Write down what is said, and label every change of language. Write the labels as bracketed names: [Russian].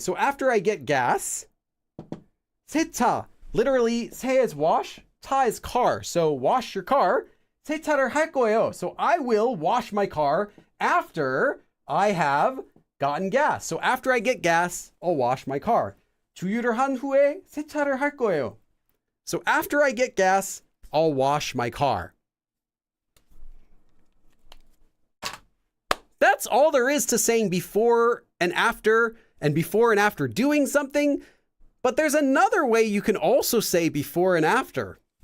[English] So after I get gas, 세차, literally 세 is wash, 차 is car. So wash your car. [Korean] 세차를 할 거예요. [English] So I will wash my car after I have gotten gas. So after I get gas, I'll wash my car. [Korean] 주유를 한 후에 세차를 할 거예요. [English] So after I get gas, I'll wash my car. That's all there is to saying before and after doing something. But there's another way you can also say before and after.